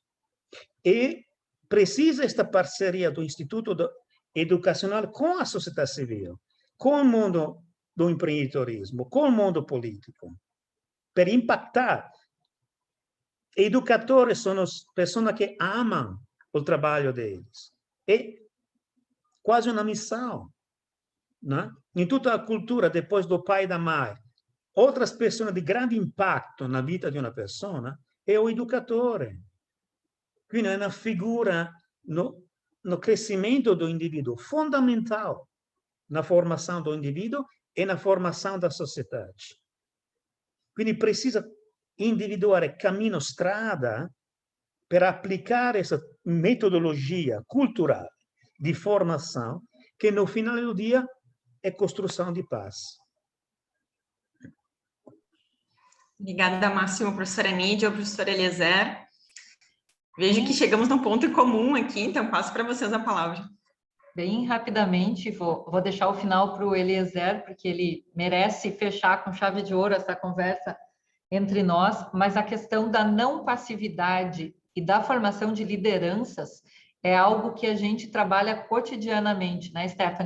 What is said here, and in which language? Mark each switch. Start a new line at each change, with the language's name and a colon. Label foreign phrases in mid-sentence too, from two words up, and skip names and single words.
Portuguese: E precisa esta parceria do Instituto Educacional com a sociedade civil, com o mundo do empreendedorismo, com o mundo político, para impactar. Educadores são as pessoas que amam o trabalho deles. É quase uma missão, né? Em toda a cultura, depois do pai e da mãe, outras pessoas de grande impatto na
Italian: vita di una persona è l'educatore. Quindi è una figura
Portuguese: no crescimento do indivíduo fondamentale na formação do indivíduo e na formação da sociedade.
Italian: Quindi precisa individuare cammino, strada per applicare essa metodologia culturale di formação che no finale
Portuguese: do dia
Italian: è
Portuguese: costrução de paz. Obrigada, Máximo, professora Nídia, professor Eliezer. Vejo que chegamos num ponto em comum aqui, então passo para vocês a palavra. Bem rapidamente, vou deixar o final para o Eliezer, porque ele merece fechar com chave de ouro essa conversa entre nós, mas a questão da não passividade e da formação de lideranças é algo que a gente trabalha cotidianamente, né, Stephanie?